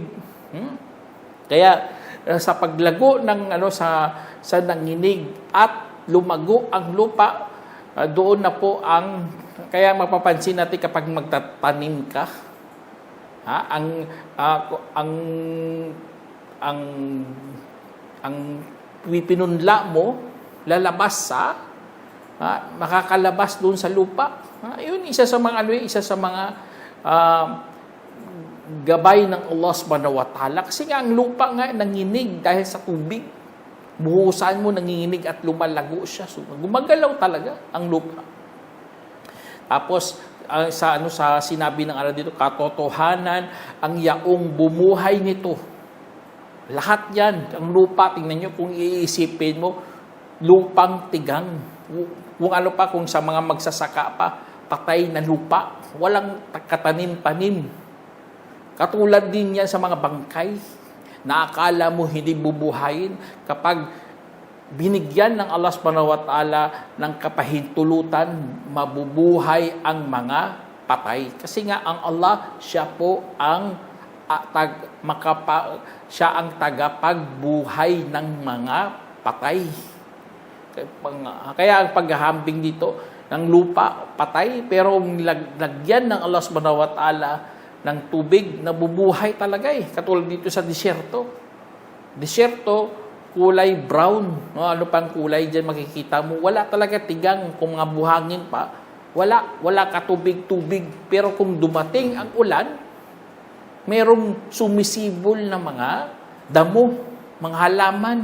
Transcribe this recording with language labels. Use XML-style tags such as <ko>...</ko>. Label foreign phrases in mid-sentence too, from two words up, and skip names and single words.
<tl>Kaya sa paglago ng sa nanginig at lumago ang lupa, doon na po kaya mapapansin natin kapag magtatanim ka, ang pinunla mo lalabas makakalabas doon sa lupa. Yun isa sa mga gabay ng Allah</tl> <ar>سبحانه وتعالى.</ar> <tl>Kasi nga ang lupa nga nanginig dahil sa tubig. Buhusan mo, nanginginig at lumalago siya. So, gumagalaw talaga ang lupa. Tapos sa sinabi ng Allah dito, katotohanan ang yaong bumuhay nito. Lahat yan, ang lupa, tingnan nyo kung iisipin mo, lupang tigang. Kung sa mga magsasaka pa, patay na lupa, walang katanim-tanim. Katulad din yan sa mga bangkay na akala mo hindi bubuhayin kapag binigyan ng Allah</tl> <ar>سبحانه وتعالى</ar> <tl>ng kapahintulutan, mabubuhay ang mga patay. Kasi nga ang Allah, siya po ang siya ang tagapagbuhay ng mga patay. Kaya ang paghahambing dito ng lupa, patay, pero lagyan ng Allah</tl> <ar>سبحانه وتعالى</ar> <tl>ng tubig, nabubuhay talaga Katulad dito sa disyerto. Disyerto, kulay brown. Ano pang kulay dyan makikita mo? Wala talaga tigang kung mga buhangin pa. Wala katubig-tubig. Pero kung dumating ang ulan, merong sumisibol na mga damo, mga halaman.</tl>